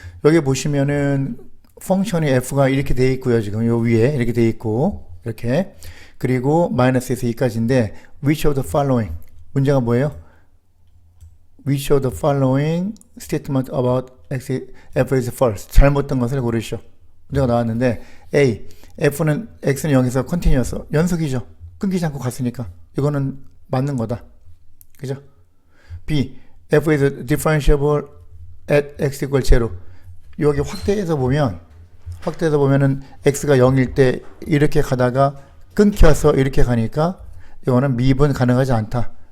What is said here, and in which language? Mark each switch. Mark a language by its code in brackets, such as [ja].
[ko] 여기 보시면은 펑션이 f가 이렇게 돼 있고요. 지금 요 위에 이렇게 돼 있고 이렇게 그리고 마이너스에서 2까지인데 [en] which of the following [ko] 문제가 뭐예요? [en] which of the following statement about f is false [ko] 잘못된 것을 고르시오. 문제가 나왔는데 A f는 x는 0에서 컨티뉴어스 연속이죠. 끊기지 않고 갔으니까 이거는 맞는 거다. 그죠? B [en] f is differentiable at x equal 0 [ko] 여기 확대해서 보면은 x가 0일 때 이렇게 가다가 끊겨서 이렇게 가니까 이거는 미분 가능하지 않다.